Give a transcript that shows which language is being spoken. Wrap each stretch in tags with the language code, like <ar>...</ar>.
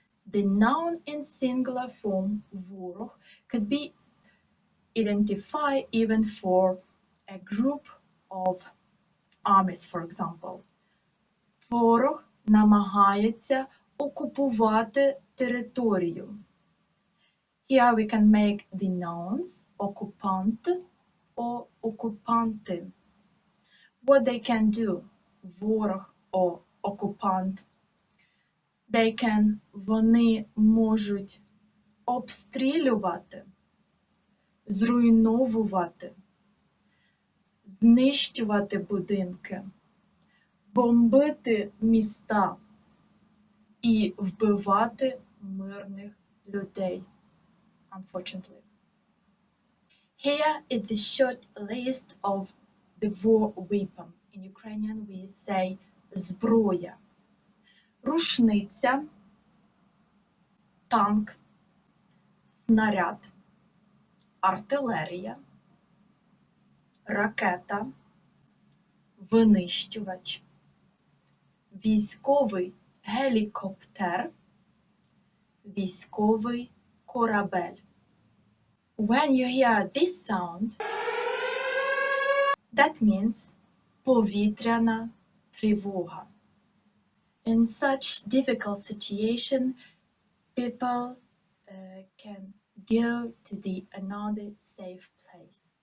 <en>The noun in singular form, ворог, could be identified even for a group of armies, for example.</en> <uk>Ворог намагається окупувати територію.</uk> <en>Here we can make the nouns окупант or окупанти. What they can do, ворог or окупант.</en> <uk>Вони можуть обстрілювати, зруйновувати, знищувати будинки, бомбити міста і вбивати мирних людей,</uk> <en>unfortunately. Here is the short list of the war weapon. In Ukrainian we say зброя.</en> <uk>Рушниця, танк, снаряд, артилерія, ракета, винищувач, військовий гелікоптер, військовий корабель.</uk> <en>When you hear this sound, that means повітряна тривога. In such difficult situation, people can go to another safe place.</en>